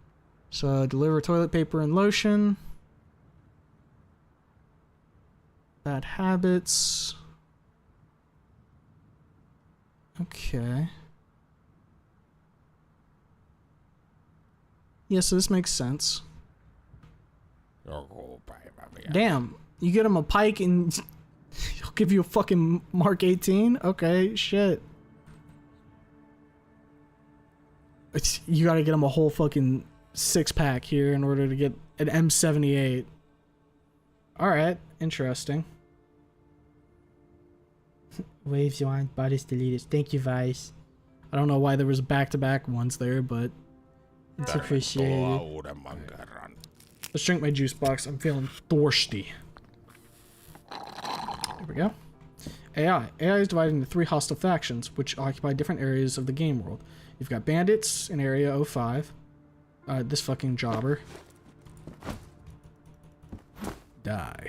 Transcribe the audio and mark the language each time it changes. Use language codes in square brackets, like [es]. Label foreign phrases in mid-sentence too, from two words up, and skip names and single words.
[en] So deliver toilet paper and lotion. Bad habits. Okay. Yeah, so this makes sense. [fi] Joku päivä vielä. [en] Damn, you get him a pike and he'll give you a fucking Mark 18? Okay, shit. You gotta get him a whole fucking 6-pack here in order to get an M78. Alright, interesting. Waves you on, bodies deleted. Thank you, Vice. I don't know why there was back-to-back ones there, but it's appreciated. [fi] Tervetuloa uudemman kerran. [en] Let's drink my juice box. I'm feeling thirsty. There we go. AI. AI is divided into 3 hostile factions, which occupy different areas of the game world. You've got bandits in Area 05. This fucking jobber. Die.